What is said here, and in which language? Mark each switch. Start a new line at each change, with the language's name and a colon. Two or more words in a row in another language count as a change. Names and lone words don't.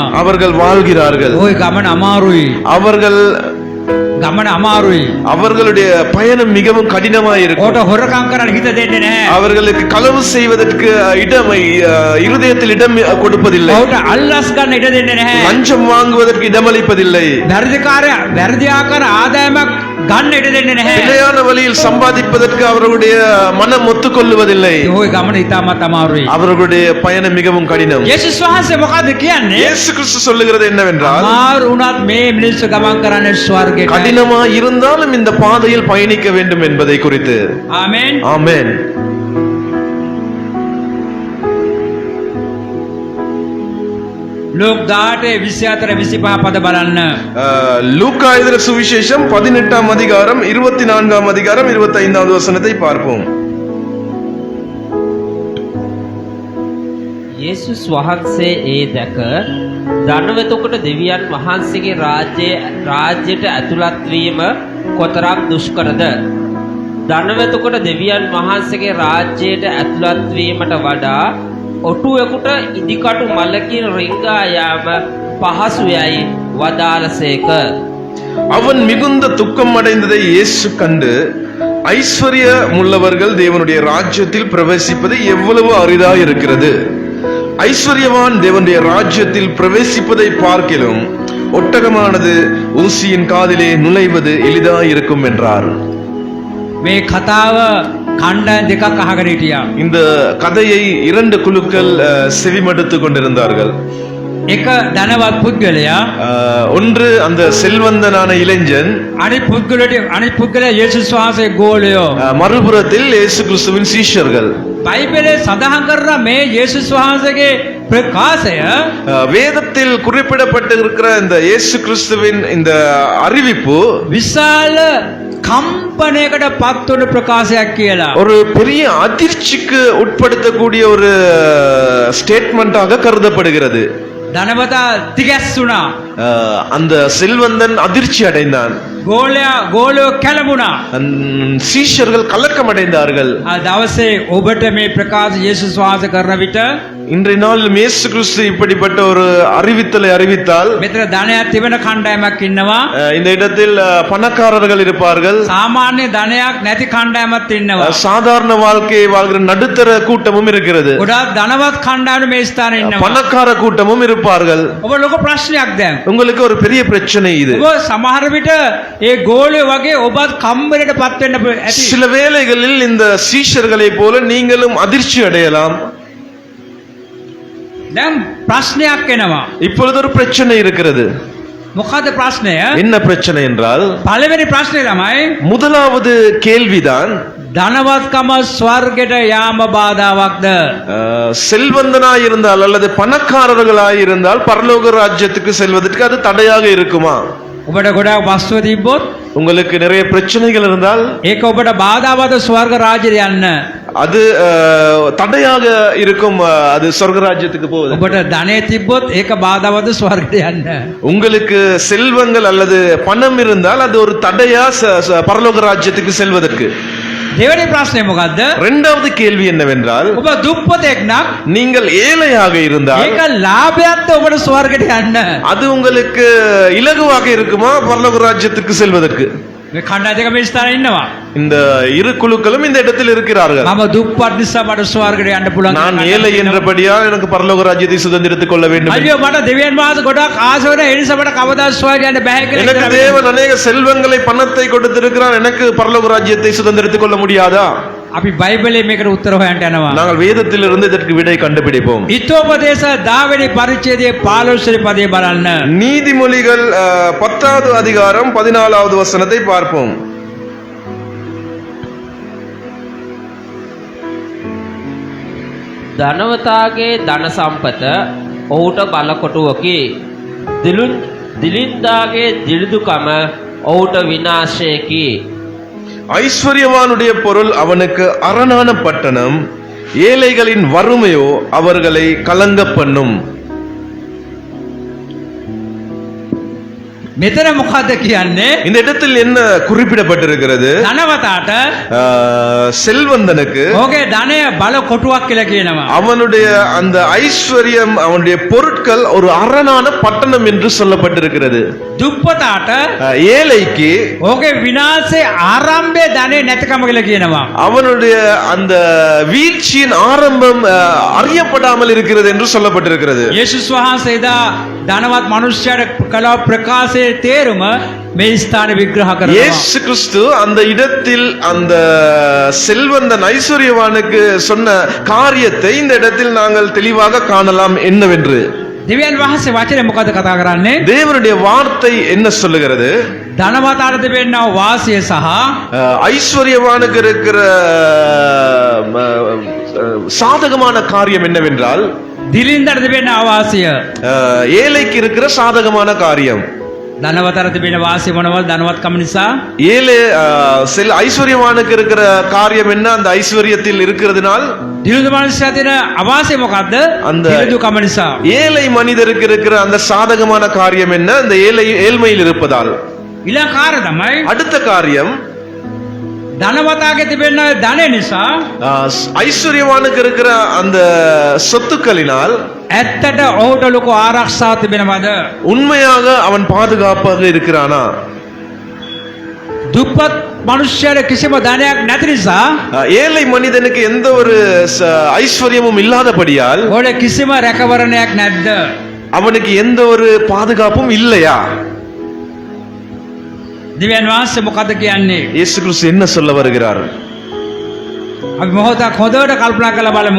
Tamil: அவர்கள் வாழ்கிறார்கள்.
Sinhala: ওই ගමන අමාරුයි.
Tamil: அவர்கள்
Sinhala: ගමන අමාරුයි.
Tamil: அவர்களுடைய பயணம் மிகவும் கடினமாக இருக்கும்.
Sinhala: ඕට හොරකම් කරන්න හිත දෙන්නේ නැහැ.
Tamil: அவர்களுக்கு களவு செய்வதற்கு இருதயத்தில் இடம் கொடுப்பதில்லை.
Sinhala: ඕට අල්ලස් ගන්න ඉඩ දෙන්නේ නැහැ.
Tamil: லஞ்சம் வாங்குவதற்கு இடமளிப்பதில்லை.
Sinhala: වැරදි ආකාර ආදායමක් ගන්න ඉඩ දෙන්නේ නැහැ.
Tamil: பிழையான வழியில் சம்பாதிப்பதற்கு அவர்களுடைய மனம் ஒத்துக்கொள்வதில்லை.
Sinhala: ওই ගමන ඉතාමත් අමාරුයි.
Tamil: அவர்களுடைய பயணம் மிகவும் கடினம்.
Sinhala: යේසුස් වහන්සේ මොකද කියන්නේ?
Tamil: இயேசு கிறிஸ்து சொல்லுகிறது என்னவென்றால்,
Sinhala: අමාරු වුණත් මේ මිනිස්සු ගමන් කරන්නේ ස්වර්ගයට.
Tamil: கடினமா இருந்தாலும் இந்த பாதையில் பயணிக்க வேண்டும் என்பதை குறித்து.
Sinhala: ආමෙන්.
Tamil: ஆமென்.
Sinhala: ලෝක 18 24 25 පද බලන්න.
Tamil: லூக்கா எழுதின சுவிசேஷம் 18ஆம் அதிகாரம் 24ஆம் அதிகாரம் 25வது வசனத்தை பார்ப்போம்.
Sinhala: යේසුස් වහන්සේ ඒ දැක ධනවතෙකුට දෙවියන් වහන්සේගේ රාජ්‍යයට ඇතුළත් වීම කොතරම් දුෂ්කරද ධනවතෙකුට දෙවියන් වහන්සේගේ රාජ්‍යයට ඇතුළත් වීමට වඩා ඔටුවෙකුට ඉදිකටු මලකින් රිංගා යාම පහසු යයි වදාළසේක
Tamil: அவன் மிகுந்த துக்கம் அடைந்ததை இயேசு கண்டு ஐஸ்வர்யமுள்ளவர்கள் தேவனுடைய ராஜ்யத்தில் பிரவேசிப்பது எவ்வளவு அரிதா இருக்கிறது, ஐஸ்வர்யவான் தேவனுடைய ராஜ்யத்தில் பிரவேசிப்பதை பார்க்கிலும் ஒட்டகமானது ஊசியின் காதிலே நுழைவது எளிதா இருக்கும் என்றார்.
Sinhala: මේ කතාව කණ්ඩායම් දෙකක් අහගෙන හිටියා.
Tamil: இந்த கதையை இரண்டு குழுக்கள் செவிமடுத்துக் கொண்டிருந்தார்கள்.
Sinhala: එක ධනවත් පුද්ගලයා
Tamil: ஒன்று அந்த செல்வந்தனான இளைஞன்,
Sinhala: අනිත් පුද්ගලයා යේසුස් වහන්සේ ගෝලයෝ.
Tamil: மறுபுறத்தில் இயேசு கிறிஸ்துவின் சீஷர்கள்.
Sinhala: බයිබලයේ සඳහන් කරන මේ යේසුස් වහන්සේගේ ප්‍රකාශය
Tamil: வேதத்தில் குறிப்பிடப்பட்டிருக்கிற இந்த இயேசு கிறிஸ்துவின் இந்த அறிவிப்பு
Sinhala: විශාල කම්පනයකට පත්වන ප්‍රකාශයක් කියලා.
Tamil: ஒரு பெரிய அதிர்ச்சிக்கு உட்படுத்தக்கூடிய ஒரு ஸ்டேட்மெண்டாக கருதப்படுகிறது.
Sinhala: ධනවතා තිගැස්සුණා.
Tamil: அந்த செல்வந்தன் அதிர்ச்சி அடைந்தான்.
Sinhala: ගෝලයෝ කැළඹුණා.
Tamil: சீஷர்கள் கலக்கம் அடைந்தார்கள்.
Sinhala: දවසේ ඔබට මේ ප්‍රකාශ යේසුස් වහන්සේ කරන විට
Tamil: இன்றைய நாள் இயேசு கிறிஸ்து இப்படிப்பட்ட ஒரு அறிவித்தலை அறிவித்தால்
Sinhala: මෙතන ධනයක් තිබෙන කණ්ඩායමක් ඉන්නවා.
Tamil: இந்த இடத்தில் பணக்காரர்கள் இருப்பார்கள்,
Sinhala: සාමාන්‍ය ධනයක් නැති කණ්ඩායමක් ඉන්නවා.
Tamil: சாதாரண வாழ்க்கையை வாழ்கிற நடுத்தர கூட்டமும் இருக்கிறது,
Sinhala: ගොඩාක් ධනවත් කණ්ඩායම මේ ස්ථානයේ ඉන්නවා.
Tamil: பணக்கார கூட்டமும் இருப்பார்கள்.
Sinhala: ඔබ ලොකු ප්‍රශ්නයක් දැන්.
Tamil: உங்களுக்கு ஒரு பெரிய பிரச்சனை இது.
Sinhala: ඔබ සමහර විට ඒ ගෝලයෝ වගේ ඔබත් කම්මරයට පත් වෙන්න ඇති.
Tamil: சில வேளைகளில் இந்த சீஷர்களை போல நீங்களும் அதிர்ச்சி அடையலாம்.
Sinhala: දැන් ප්‍රශ්නයක් එනවා.
Tamil: இப்பொழுது ஒரு பிரச்சனை இருக்கிறது.
Sinhala: මොකද ප්‍රශ්නය?
Tamil: என்ன பிரச்சனை என்றால்,
Sinhala: පළවෙනි ප්‍රශ්නේ තමයි
Tamil: முதலாவது கேள்விதான்,
Sinhala: ධනවත්කම ස්වර්ගයට යාම බාධාවක්ද?
Tamil: செல்வந்தனாய் இருந்தால் அல்லது பணக்காரர்களாய் இருந்தால் பரலோக ராஜ்யத்துக்கு செல்வதற்கு அது தடையாக இருக்குமா?
Sinhala: ඔබට ගොඩාක් වස්තුව තිබ්බොත්
Tamil: உங்களுக்கு நிறைய பிரச்சனைகள் இருந்தால்
Sinhala: ඒක ඔබට බාධාවද ස්වර්ග රාජ්‍යයට යන්න?
Tamil: அது தடையாக இருக்கும், அது சொர்க்க ராஜ்யத்துக்கு போகுது.
Sinhala: ඔබට ධනෙ තිබ්බොත් ඒක බාධාවද ස්වර්ගයට යන්න?
Tamil: உங்களுக்கு செல்வங்கள் அல்லது பணம் இருந்தால் அது ஒரு தடையா பரலோக ராஜ்யத்துக்கு செல்வதற்கு.
Sinhala: දෙවෙනි ප්‍රශ්නේ මොකද්ද?
Tamil: இரண்டாவது கேள்வி என்னவென்றால்,
Sinhala: ඔබ දුප්පතෙක් නම්
Tamil: நீங்கள் ஏழையாக இருந்தால்
Sinhala: ඒක ලාභයක්ද ඔබට ස්වර්ගයට යන්න?
Tamil: அது உங்களுக்கு இலகுவாக இருக்குமா பரலோக ராஜ்யத்துக்கு செல்வதற்கு?
Sinhala: මේ කණ්ඩායම දෙක මේ ස්ථානයේ ඉන්නවා.
Tamil: இந்த இரு குழுக்களும் இந்த இடத்தில் இருக்கிறார்கள்.
Sinhala: මම දුප්පත් නිසා මට ස්වර්ගයට යන්න පුළුවන්.
Tamil: நான் ஏழை என்றபடியால் எனக்கு பரலோக ராஜ்யத்தை சுதந்திரித்துக் கொள்ள வேண்டும்.
Sinhala: අයියෝ මට දෙවියන් වහන්සේ ගොඩාක් ආස වෙන ඒ නිසා මට කවදා ස්වර්ගයට යන්න බෑ කියලා.
Tamil: எனக்கு தேவன் அநேக செல்வங்களை பணத்தை கொடுத்திருக்கிறார், எனக்கு பரலோக ராஜ்யத்தை சுதந்திரித்துக் கொள்ள முடியாதா?
Sinhala: අපි බයිබලයේ මේකට උත්තර හොයන්න යනවා.
Tamil: நாங்கள் வேதத்திலிருந்து இதற்கு விடை கண்டுபிடிப்போம்.
Sinhala: ඊතෝපදේශ 10 වෙනි පරිච්ඡේදයේ 15 වෙනි පදේ බලන්න.
Tamil: நீதிமொழிகள் 10வது அதிகாரம் 14வது வசனத்தை பார்ப்போம்.
Sinhala: ධනවතාගේ ධන සම්පත ඔහුට බලකොටුවකි දිලින්දාගේ දිලිදුකම ඔහුට විනාශයකි
Tamil: ஐஸ்வர்யவானுடைய பொருள் அவனுக்கு அரணான பட்டணம், ஏழைகளின் வறுமையோ அவர்களை கலங்க பண்ணும்.
Sinhala: මෙතන මොකද්ද කියන්නේ?
Tamil: இந்த இடத்தில் என்ன குறிப்பிடப்பட்டிருக்கிறது?
Sinhala: ධනවතාට
Tamil: செல்வந்தனுக்கு
Sinhala: ඔහුගේ ධනය බල කොටුවක් කියලා කියනවා.
Tamil: அவனுடைய அந்த ஐஸ்வர்யம், அவனுடைய பொருட்கள் ஒரு அரணான பட்டணம் என்று சொல்லப்பட்டிருக்கிறது.
Sinhala: දුප්පතාට
Tamil: ஏழைக்கு
Sinhala: ඔහුගේ විනාශයේ ආරම්භයේ ධනෙ නැතිකම කියලා කියනවා.
Tamil: அவனுடைய அந்த வீழ்ச்சியின் ஆரம்பம் அறியப்படாமல் இருக்கிறது என்று சொல்லப்பட்டிருக்கிறது.
Sinhala: යේසුස් වහන්සේ එදා ධනවත් මිනිසයාට කළ ප්‍රකාශයේ තේරුම මේ ස්ථාන විග්‍රහ කරනවා.
Tamil: இயேசு கிறிஸ்து அந்த இடத்தில் அந்த செல்வந்தன் ஐஸ்வர்யவானுக்கு சொன்ன காரியத்தை இந்த இடத்தில் நாங்கள் தெளிவாக காணலாம் என்னவென்று.
Sinhala: දෙවියන් වහන්සේ වචනේ මොකද කතා කරන්නේ?
Tamil: தேவனுடைய வார்த்தை என்ன சொல்லுகிறது?
Sinhala: ධනවතාට තිබෙනා වාසිය සහ
Tamil: ஐஸ்வர்யவானுக்கு இருக்கிற சாதகமான காரியம் என்னவென்றால்,
Sinhala: දිලින්දට තිබෙනා වාසිය.
Tamil: ஏழைக்கு இருக்கிற சாதகமான காரியம்.
Sinhala: ධනවතට තිබෙන වාසිය මොනවද? ධනවත්කම නිසා.
Tamil: ஏழை ஐஸ்வர்யவானுக்கு இருக்கிற காரியம் என்ன? அந்த ஐஸ்வர்யத்தில் இருக்கிறதுனால்.
Sinhala: දිලිඳු මනුස්සයා තියෙන අවාසිය මොකද්ද? දිලිඳුකම නිසා.
Tamil: ஏழை மனிதருக்கு இருக்கிற அந்த சாதகமான காரியம் என்ன? அந்த ஏழ்மையில் இருப்பதால்.
Sinhala: ඊළඟ කාර්ය තමයි
Tamil: அடுத்த காரியம்
Sinhala: ධනවතාගේ තිබෙන ධනෙ නිසා
Tamil: ஐஸ்வர்யவானுக்கு இருக்கிற அந்த சொத்துக்களினால்
Sinhala: ඇත්තට ඔහුට ලොකු ආරක්ෂාවක් තිබෙනවද?
Tamil: உண்மையாக அவன் பாதுகாப்பாக இருக்கிறானா?
Sinhala: දුප්පත් මිනිස්යාට කිසිම ධනයක් නැති නිසා
Tamil: ஏழை மனிதனுக்கு எந்த ஒரு ஐஸ்வர்யமும் இல்லாதபடியால்
Sinhala: ඔහුට කිසිම රැකවරණයක් නැද්ද?
Tamil: அவனுக்கு எந்த ஒரு பாதுகாப்பும் இல்லையா?
Sinhala: දෙවියන් වහන්සේ මොකද කියන්නේ?
Tamil: இயேசு கிறிஸ்து என்ன சொல்ல வருகிறார்?
Sinhala: අපි මොහොතක් හොඳට කල්පනා කරලා බලමු.